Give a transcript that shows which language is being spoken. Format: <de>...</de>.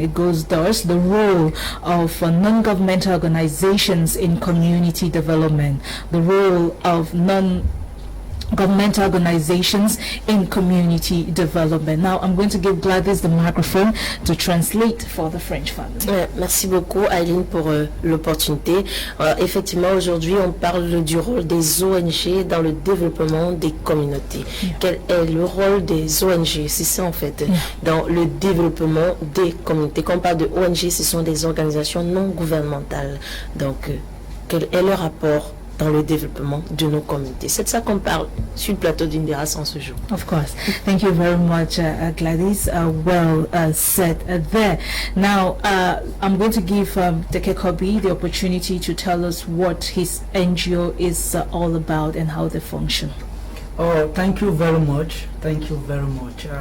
<en>It goes thus: the role of non-governmental organizations in community development. The role of non-governmental organizations in community development. Now, I'm going to give Gladys the microphone to translate for the French family.</en> <fr>Merci beaucoup, Aileen, pour l'opportunité. Effectivement, aujourd'hui, on parle du rôle des ONG dans le développement des communautés.</fr> <en>Yeah.</en> <fr>Quel est le rôle des ONG? C'est ça, en fait, dans le développement des communautés. Quand on parle de ONG, ce sont des organisations non gouvernementales. Donc, quel est le rapport dans le développement de nos communautés? C'est de ça qu'on parle sur le plateau d'Indira en ce jour.</fr> <en>Of course. Thank you very much, Gladys. Well said there. Now, I'm going to give Teke Kobi the opportunity to tell us what his NGO is all about and how they function. Oh, thank you very much. Thank you very much.</en>